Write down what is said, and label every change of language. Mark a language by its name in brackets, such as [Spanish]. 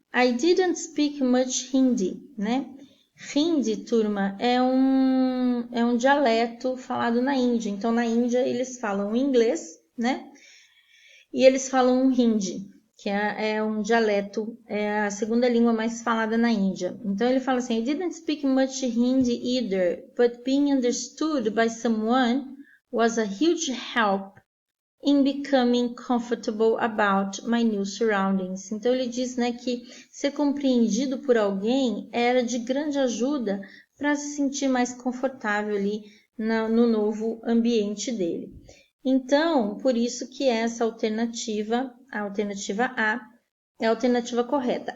[English] I didn't speak much Hindi, [Portuguese] né? Hindi, turma, é um dialeto falado na Índia. Então, na Índia, eles falam inglês, né? E eles falam um Hindi, que é um dialeto, é a segunda língua mais falada na Índia. Então, ele fala assim, [English] I didn't speak much Hindi either, but being understood by someone was a huge help in becoming comfortable about my new surroundings. [Portuguese] Então ele diz, né, que ser compreendido por alguém era de grande ajuda para se sentir mais confortável ali no novo ambiente dele. Então, por isso que essa alternativa, a alternativa A, é a alternativa correta.